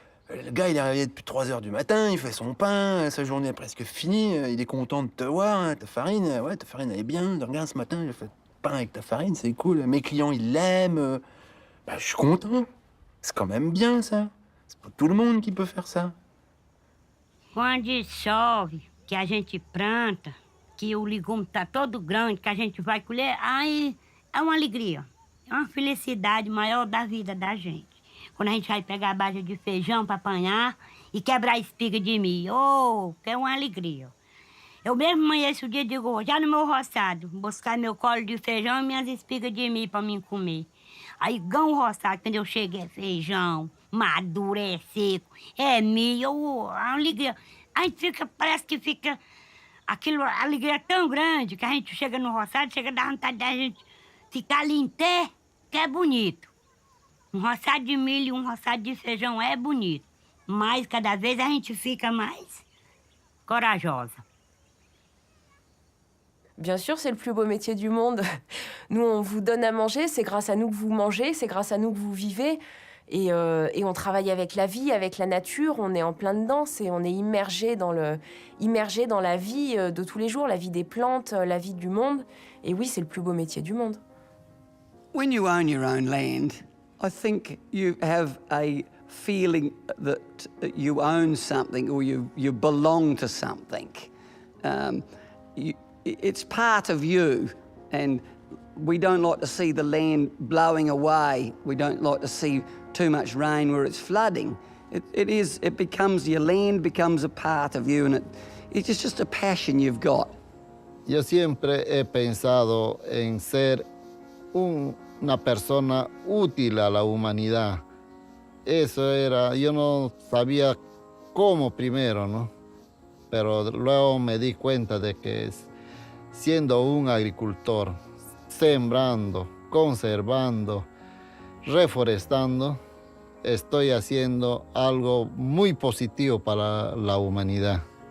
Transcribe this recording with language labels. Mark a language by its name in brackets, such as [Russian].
[French] Le gars, il est réveillé depuis 3 h du matin, il fait son pain, sa journée est presque finie, il est content de te voir, hein, ta farine elle est bien, regarde ce matin, j'ai fait le pain avec ta farine, c'est cool, mes clients, ils l'aiment, je suis content. C'est quand même bien, ça. C'est pas tout le monde qui peut faire ça. [Portuguese] Quando chove, que a gente planta, que o legume tá todo grande, que a gente vai colher, aí é uma alegria, é uma felicidade maior da vida da gente. Quando a gente vai pegar a base de feijão para apanhar e quebrar a espiga de milho, que é uma alegria. Eu mesmo amanheço o dia e digo, já no meu roçado, buscar meu colo de feijão e minhas espigas de milho para mim comer. Aí ganho o roçado, quando eu chego é feijão, maduro, é seco, é milho, é uma alegria. A gente fica, parece que fica... Aquilo, a alegria é tão grande que a gente chega no roçado, chega a dar vontade da gente ficar ali em pé, que é bonito. Um roçado de milho, um roçado de feijão é bonito. Mas cada vez a gente fica mais corajosa. [French] Bien sûr, c'est le plus beau métier du monde. Nous, on vous donne à manger, c'est grâce à nous que vous mangez, c'est grâce à nous que vous vivez. Et on travaille avec la vie, avec la nature, on est en plein dedans, on est immergé dans la vie de tous les jours, la vie des plantes, la vie du monde. Et oui, c'est le plus beau métier du monde. [English] When you own your own land, I think you have a feeling that you own something or you belong to something. It's part of you, and we don't like to see the land blowing away. We don't like to see too much rain where it's flooding. It becomes, your land becomes a part of you, and it's just a passion you've got. [Spanish] Yo siempre he pensado en ser una persona útil a la humanidad. Eso era, yo no sabía cómo primero, ¿no? Pero luego me di cuenta de que siendo un agricultor, sembrando, conservando, reforestando, estoy haciendo algo muy positivo para la humanidad.